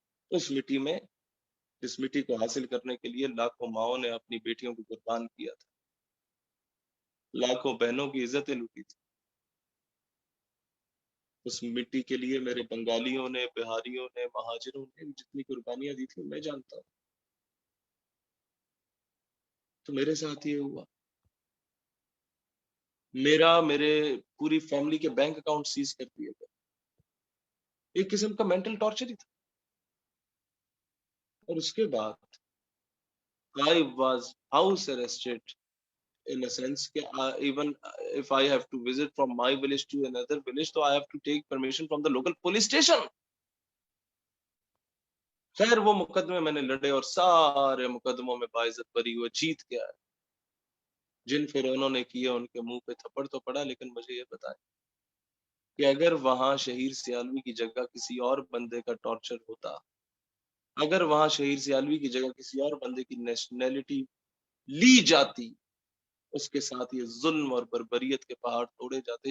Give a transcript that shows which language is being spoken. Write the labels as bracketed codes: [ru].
[ur] اس مٹی میں, جس مٹی کو حاصل کرنے کے لیے لاکھوں ماؤں نے اپنی بیٹیوں کو قربان کیا تھا, لاکھوں بہنوں کی عزتیں لوٹی تھی, اس مٹی کے لیے میرے بنگالیوں نے, بہاریوں نے, مہاجروں نے جتنی قربانیاں دی تھی میں جانتا ہوں. تو میرے ساتھ یہ ہوا, میرے پوری فیملی کے بینک اکاؤنٹ سیز کر دیے گئے, ایک قسم کا مینٹل ٹارچر ہی تھا. اور اس کے بعد [en] I was house arrested in a sense کہ even if I have to visit from my village to another village so I have to take permission from the local police station. [ur] خیر وہ مقدمے میں نے لڑے اور سارے مقدموں میں باعزت بری ہوئے جیت کے آئے. جن فرعونوں نے کیے ان کے منہ پہ تھپڑ تو پڑا, لیکن مجھے یہ بتائیں کہ اگر وہاں شہیر سیالوی کی جگہ کسی اور بندے کا ٹارچر ہوتا, اگر وہاں شہیر سیالوی کی جگہ کسی اور بندے کی نیشنلٹی لی جاتی, اس کے ساتھ یہ ظلم اور بربریت کے پہاڑ توڑے جاتے.